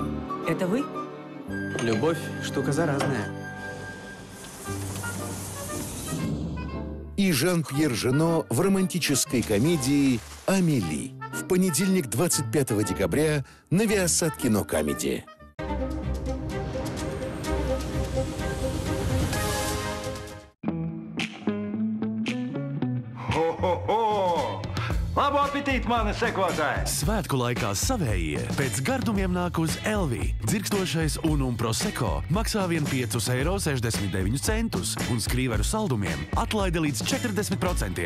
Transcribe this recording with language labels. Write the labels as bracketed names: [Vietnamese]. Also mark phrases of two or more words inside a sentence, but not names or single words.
[Russian] Это вы? Любовь – штука заразная. И Жан-Пьер Жено в романтической комедии «Амели». В понедельник, 25 декабря на Viasat Кино Камеди. [Latvian] Labu apetīti, mani sekotāji! Svētku laikā savējie pēc gardumiem nāk uz Elvī. Dzirkstošais un Prosecco maksā vien 5,69 € un skrīveru saldumiem atlaide līdz 40%.